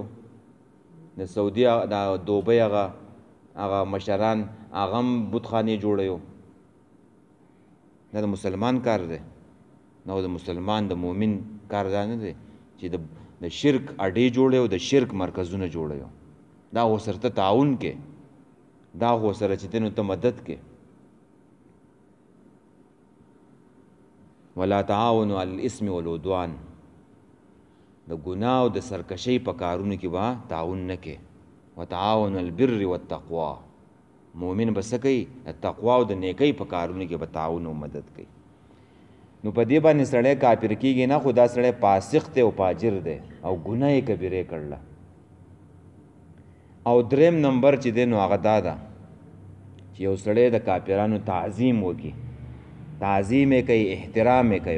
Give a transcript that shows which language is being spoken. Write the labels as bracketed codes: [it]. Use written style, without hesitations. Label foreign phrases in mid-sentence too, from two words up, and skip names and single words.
[ps] د سعودي د دوبۍ هغه مشران هغه هم بتخانې جوړوي. دا د مسلمان کار دی، نو د مسلمان د مؤمن کار دا نه دی چې د شرک اډې جوړوي او د شرک مرکزونه جوړوي. دا خو سره ته تعاون کې، دا خو سره چې دی نو ته مدد کې. [ar] ولا تعاونوا علی الاسم والعدوان، [ps] د ګناه او د سرکشۍ په کارونو کې به تعاون نه کې. [ar] وتعاونوا البر والتقوا، [ps] مؤمن به څه کوي؟ د تقوا او د نیکۍ په کارونو کې به تعاون او مدد کوي. نو په دې باندې سړی کافر کیږي نه، خو دا سړی فاسق دی او فاجر دی او ګناه کبیره کړله. او دریم نمبر چې دی نو هغه دا ده چې یو سړی د کافرانو تعظیم وکړي، تعظیم یې کوي، احترام یې کوي.